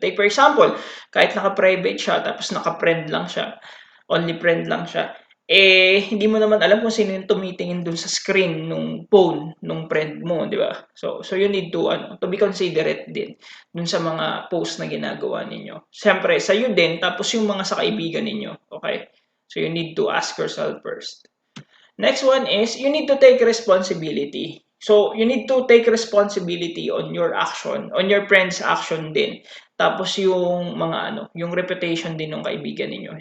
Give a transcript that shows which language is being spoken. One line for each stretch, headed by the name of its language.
Filipino: Take for example, kahit naka-private siya tapos naka-friend lang siya,
English: only friend
Filipino: lang siya, hindi mo naman alam kung sino yung tumitingin dun sa screen nung phone nung friend mo, di ba?
English: So you need to be considerate
Filipino: din dun sa mga post na ginagawa ninyo. Siyempre, sa iyo din, tapos yung mga sa kaibigan ninyo, okay?
English: So you need to ask yourself first. Next one is you need to take responsibility. So, you need to take responsibility on your action, on your friend's action din.
Filipino: Tapos yung mga yung reputation din ng kaibigan ninyo.